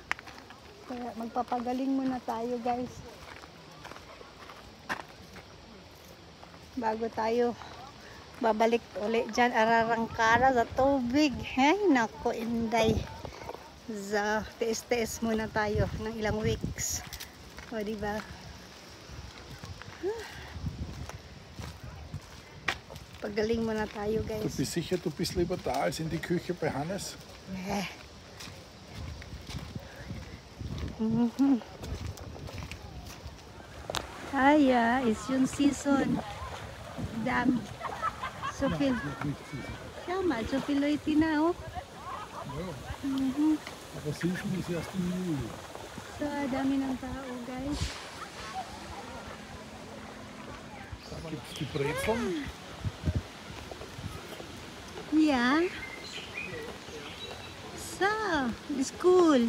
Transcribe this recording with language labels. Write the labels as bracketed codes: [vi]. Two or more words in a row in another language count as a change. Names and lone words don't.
[tl] Kaya magpapagaling muna tayo guys. Bago tayo babalik ulit dyan, ararangkara sa tubig. Ay, nako, inday. So, tiis-tiis muna tayo ng ilang weeks. O, diba? Pagaling muna tayo guys. [de] Du bist sicher, du bist lieber da als in die Küche bei Hannes? Ja, ist yung season. [tl] Dami. [de] So viel. Schau mal, so viel Leute na, oh. Ja. Aber Season ist erst im Juli. [tl] So, dami ng tao, guys. [de] Gibt es die Brezeln? [en] Yeah. So, it's cool.